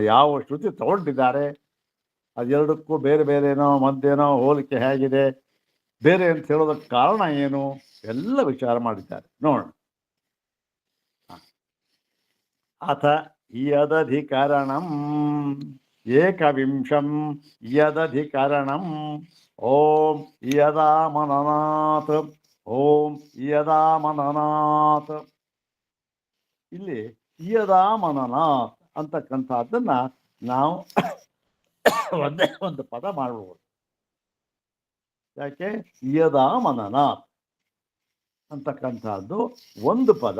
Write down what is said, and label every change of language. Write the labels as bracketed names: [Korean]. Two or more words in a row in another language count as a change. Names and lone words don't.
[Kannada] ಯಾವ ಶ್ರುತಿ ತಗೊಂಡಿದ್ದಾರೆ, ಅದೆರಡಕ್ಕೂ ಬೇರೆ ಬೇರೆನೋ ಮತ್ತೇನೋ ಹೋಲಿಕೆ ಹೇಗಿದೆ, ಬೇರೆ ಅಂತ ಹೇಳೋದಕ್ಕೆ ಕಾರಣ ಏನು, ಎಲ್ಲ ವಿಚಾರ ಮಾಡಿದ್ದಾರೆ ನೋಡೋಣ. [Sanskrit] ಅಥ ಯದಧಿಕರಣಂ ಏಕವಿಂಶಂ ಯದಧಿಕರಣಂ ಓಂ ಯದಾ ಮನನಾತ್ ಓಂ ಯದಾ ಮನನಾತ್. [Kannada] ಇಲ್ಲಿ [Sanskrit] ಯದಾ ಮನನಾತ್ [Kannada] ಅಂತಕ್ಕಂಥದ್ದನ್ನ ನಾವು ಒಂದೇ ಒಂದು ಪದ ಮಾಡಬಹುದು. ಯಾಕೆ? [Sanskrit] ಯದಾ ಮನನಾತ್ [Kannada] ಅಂತಕ್ಕಂಥದ್ದು ಒಂದು ಪದ.